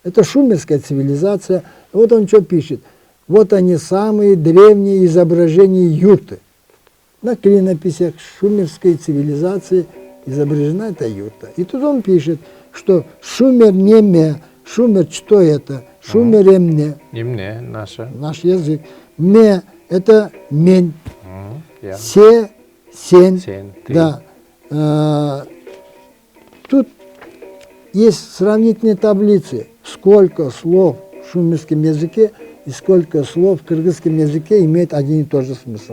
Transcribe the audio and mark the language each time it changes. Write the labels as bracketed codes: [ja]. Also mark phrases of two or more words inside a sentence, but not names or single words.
[ru] Это шумерская цивилизация. Вот он что пишет. Вот они самые древние изображения юрты. На клинописях шумерской цивилизации изображена эта юрта. И тут он пишет, что шумер не ме, шумер что это? [ky] Шумер эмне, [ru] Имне наша. наш язык. Ме это мень, Я. [ky] се сень. [ru] Сен, ты. Да. Тут есть сравнительные таблицы, сколько слов в шумерском языке и сколько слов в кыргызском языке имеет один и тот же смысл.